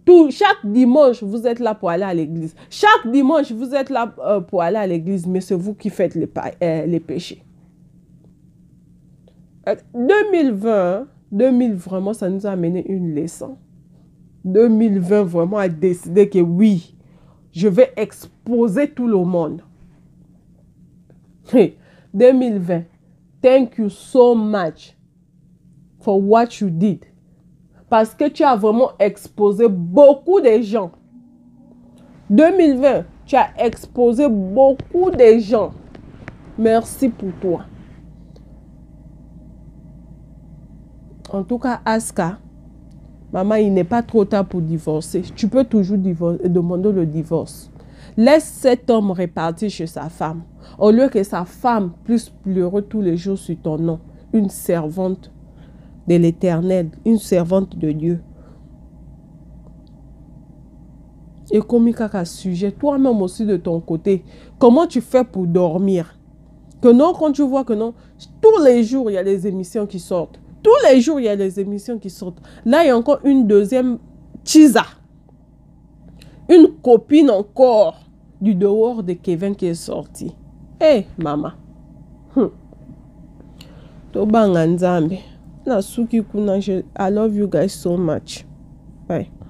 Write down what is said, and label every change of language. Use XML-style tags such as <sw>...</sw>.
<fr>Chaque dimanche, vous êtes là pour aller à l'église. Chaque dimanche, vous êtes là pour aller à l'église, mais c'est vous qui faites les péchés. 2020, vraiment, ça nous a amené une leçon. 2020, vraiment, a décidé que oui, je vais exposer tout le monde.</fr> <en>2020, thank you so much for what you did.</en> <fr>Parce que tu as vraiment exposé beaucoup de gens. 2020, tu as exposé beaucoup de gens. Merci pour toi. En tout cas, Aska, maman, il n'est pas trop tard pour divorcer. Tu peux toujours demander le divorce. Laisse cet homme repartir chez sa femme. Au lieu que sa femme puisse pleurer tous les jours sur ton nom. Une servante de l'Éternel, une servante de Dieu. Et comme un sujet, toi-même aussi de ton côté, comment tu fais pour dormir? Que non, quand tu vois que non, tous les jours, il y a des émissions qui sortent. Tous les jours, il y a des émissions qui sortent. Là, il y a encore une deuxième Chiza. Une copine encore du dehors de Kevin qui est sortie. Hey, maman.</fr> <ln>Tobanga Nzambe.</ln> <en>I love you guys so much. Bye.</en>